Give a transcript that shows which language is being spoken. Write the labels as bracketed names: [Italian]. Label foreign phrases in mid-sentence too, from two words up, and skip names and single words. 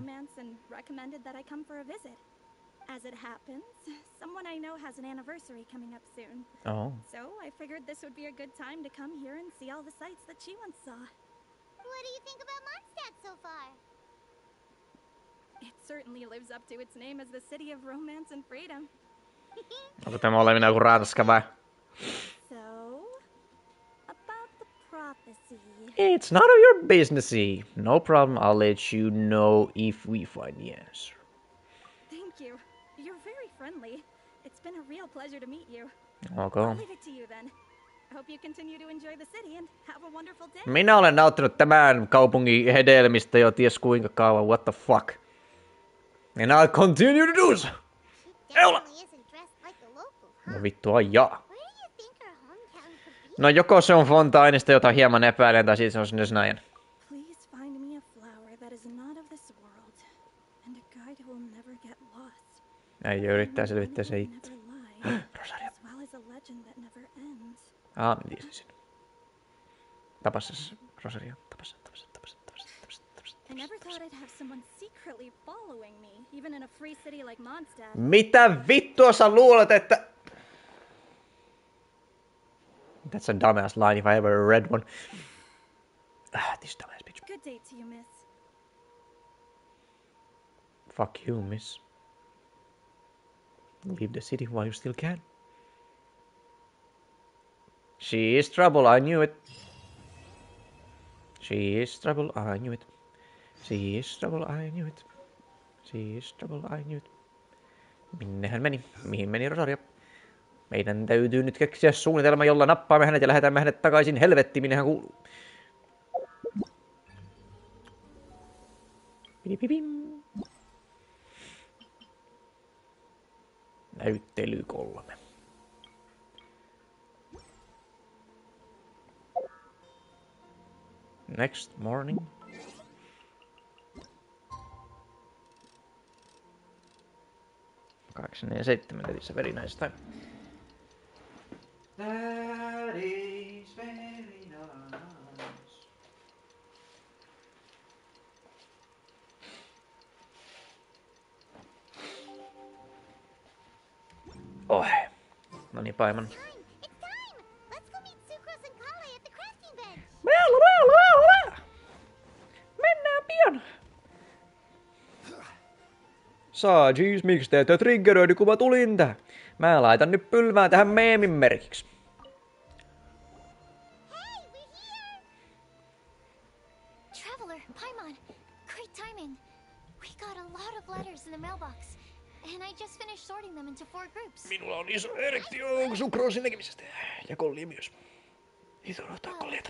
[English] romance and recommended that I come for a visit. As it happens, someone I know has an anniversary coming up soon. Oh. So I figured this would be a good time to come here and see all the sights that she once saw. What do you think about Mondstadt so far? It certainly lives up to its name as the city of romance and freedom. [Finnish] Onko tämä oleminen joku Ranska vai? [English] So, about the prophecy. It's none of your business. No problem, I'll let you know if we find the answer. Thank you. You're very friendly. It's been a real pleasure to meet you. Okay. I'll leave it to you then. Hope you continue to enjoy the city and have a wonderful day. [Finnish] Minä olen nauttinut tämän kaupungin hedelmistä jo ties kuinka kauan. [English] What the fuck? And I'll continue to do so. [Finnish] Eula! No vittua jaa. No joko se on Fontainesta, jota hieman epäilen, tai siitä se on sinne näin. [English] Please find me a flower that is not of this world, and a guide who will never get lost. [Finnish] Äijä yrittää selvittää se itse. Rosario. [English] As well as a legend that never ends. [Finnish] Mä tiesin sen. Tapas Rosario. Tapas. [English] I never thought I'd have someone secretly following me, even in a free city like Mondstadt. [Finnish] Mitä vittua sä luulet, että... [English] That's a dumbass line if I ever read one. This dumbass bitch. Good day to you, miss. Fuck you, miss. Leave the city while you still can. She is trouble, I knew it. She is trouble, I knew it. She is trouble, I knew it. She is trouble, I knew it. [Finnish] Minne hän meni? Mihin meni Rosario? Meidän täytyy nyt keksiä suunnitelma, jolla nappaamme hänet ja lähetämme hänet takaisin helvettiin, minne hän kuuluu. Pidipipim. Näyttely 3. [English] Next morning. [Finnish] Kahdeksan ja 7, [English] that is a very nice time. That is very nice. [Finnish] Oh, no niin, Paimon. Mennään pian. Saajis, miksi te ette triggeröidy, kun mä tulin tähän? Mä laitan nyt pylvää tähän meemin merkiksi. [English] Traveler, Paimon, great timing. We got a lot of letters in the mailbox, and I just finished sorting them into 4 groups. [Finnish] Minulla on iso erektio sukroosin tekemisestä. Ja kollia myös. Ei odottaa kollieta.